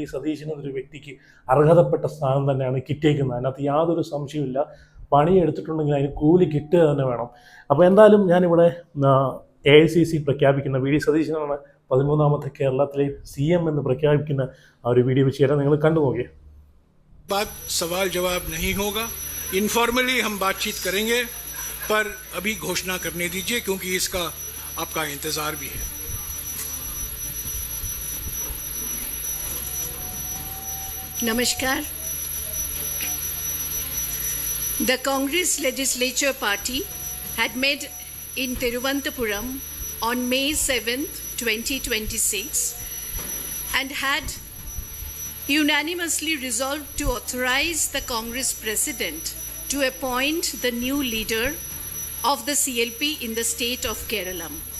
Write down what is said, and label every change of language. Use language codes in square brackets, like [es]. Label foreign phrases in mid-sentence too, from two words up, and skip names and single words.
[ml] സതീശൻ എന്നൊരു വ്യക്തിക്ക് അർഹതപ്പെട്ട സ്ഥാനം തന്നെയാണ് കിട്ടിയേക്കുന്നത്. അതിനകത്ത് യാതൊരു സംശയമില്ല. പണിയെടുത്തിട്ടുണ്ടെങ്കിൽ അതിന് കൂലി കിട്ടുക തന്നെ വേണം. അപ്പോൾ എന്തായാലും ഞാനിവിടെ AICC പ്രഖ്യാപിക്കുന്ന V.D. സതീശനാണ് 13ാമത്തെ കേരളത്തിലെ CM എന്ന് പ്രഖ്യാപിക്കുന്ന ആ ഒരു വീഡിയോ വെച്ച് നിങ്ങൾ കണ്ടു നോക്കിയേ. [hi] बात सवाल जवाब नहीं होगा, इनफॉर्मली हम बातचीत करेंगे, पर अभी घोषणा करने दीजिए क्योंकि इसका आपका इंतजार भी है। Namaskar. [en] The Congress Legislature Party had met in Thiruvananthapuram on May 7th, 2026 and had unanimously resolved to authorize the Congress President to appoint the new leader of the CLP in the state of Kerala.